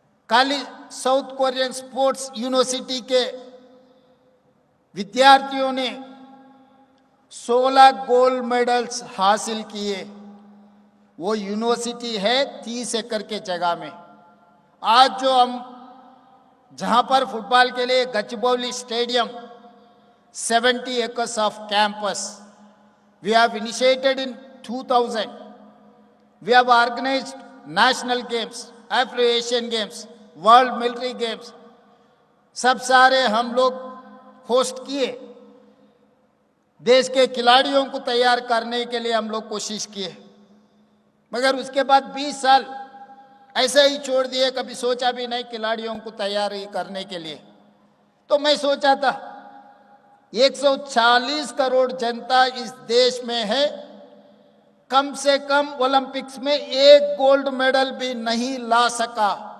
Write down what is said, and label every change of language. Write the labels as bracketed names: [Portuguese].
[Hindi] खाली south Korean sports university के विद्यार्थियों ने 16 गोल्ड मेडल्स हासिल किए। वो यूनिवर्सिटी है 30 एकड़ के जगह में। आज जो हम जहां पर फुटबॉल के लिए गचबौली stadium, [English] 70 acres of campus. We have initiated in 2000. We have organized national games, Afro-Asian games, World Military Games. [Hindi] सब सारे हम लोग होस्ट किए। देश के खिलाड़ियों को तैयार करने के लिए हम लोग कोशिश किए, मगर उसके बाद 20 साल ऐसे ही छोड़ दिए। कभी सोचा भी नहीं खिलाड़ियों को तैयारी करने के लिए। तो मैं सोचा था 140 करोड़ जनता इस देश में है, कम से कम ओलंपिक्स में एक गोल्ड मेडल भी नहीं ला सका।